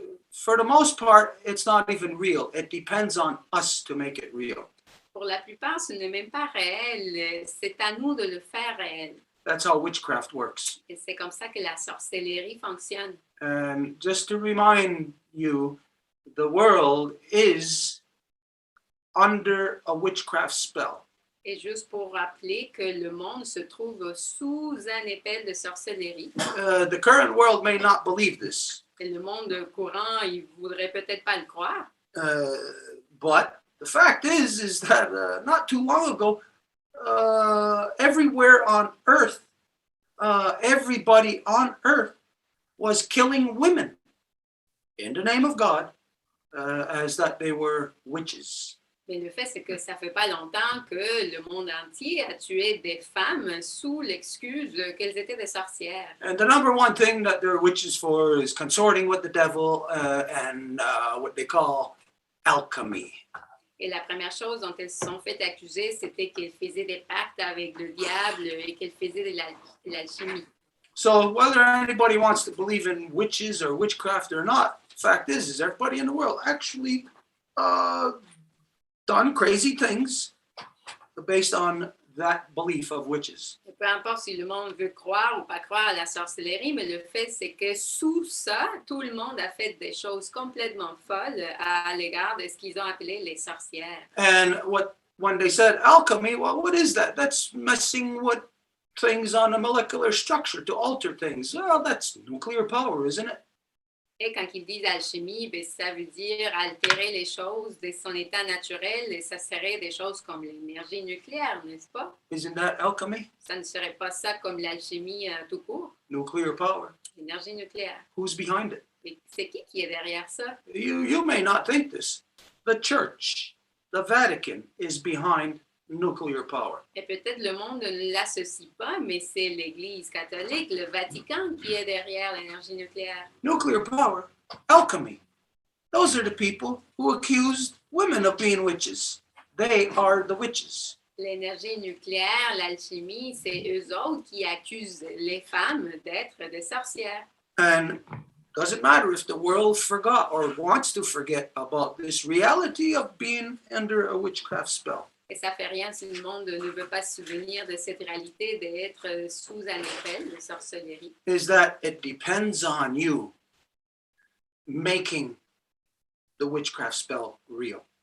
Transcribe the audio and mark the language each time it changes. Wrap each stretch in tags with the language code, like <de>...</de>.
<en>For the most part, it's not even real. It depends on us to make it real.</en> <fr>Pour la plupart, ce n'est même pas réel. C'est à nous de le faire réel.</fr> <en>That's how witchcraft works.</en> <fr>Et c'est comme ça que la sorcellerie fonctionne.</fr> <en>And just to remind you, the world is under a witchcraft spell.</en> <fr>Et juste pour rappeler que le monde se trouve sous un épée de sorcellerie.</fr> <en>The current world may not believe this.</en> <fr>Et le monde courant, il voudrait peut-être pas le croire.</fr> <en>But the fact is that not too long ago, everywhere on earth, everybody on earth was killing women in the name of God, as that they were witches.</en> <fr>Mais le fait, c'est que ça fait pas longtemps que le monde entier a tué des femmes sous l'excuse qu'elles étaient des sorcières.</fr> <en>And the number one thing that they're witches for is consorting with the devil and what they call alchemy.</en> <fr>Et la première chose dont elles se sont fait accuser, c'était qu'elles faisaient des pactes avec le diable et qu'elles faisaient de l'alchimie.</fr> <en>So whether anybody wants to believe in witches or witchcraft or not, fact is everybody in the world actually done crazy things based on that belief of witches.</en> <fr>Et peu importe si le monde veut croire ou pas croire à la sorcellerie, mais le fait, c'est que sous ça, tout le monde a fait des choses complètement folles à l'égard de ce qu'ils ont appelé les sorcières.</fr> <en>And when they said alchemy, well, what is that? That's messing with things on a molecular structure to alter things. Well, that's nuclear power, isn't it?</en> <fr>Et quand ils disent alchimie, ben, ça veut dire altérer les choses de son état naturel et ça serait des choses comme l'énergie nucléaire, n'est-ce pas?</fr> <en>Isn't that alchemy?</en> <fr>Ça ne serait pas ça comme l'alchimie tout court,</fr> <en>Nuclear power.</en> <fr>l'énergie nucléaire.</fr> <en>Who's behind it?</en> <fr>Et c'est qui est derrière ça?</fr> <en>You may not think this. The church, the Vatican, is behind nuclear power.</en> <fr>Et peut-être le monde ne l'associe pas, mais c'est l'Église catholique, le Vatican, qui est derrière l'énergie nucléaire.</fr> <en>Nuclear power, alchemy. Those are the people who accused women of being witches. They are the witches.</en> <fr>L'énergie nucléaire, l'alchimie, c'est eux autres qui accusent les femmes d'être des sorcières.</fr> <en>And doesn't matter if the world forgot or wants to forget about this reality of being under a witchcraft spell.</en> <fr>Et ça fait rien si le monde ne veut pas se souvenir de cette réalité d'être sous un effet de sorcellerie.</fr> <en>Is that it depends on you making the witchcraft spell real.</en>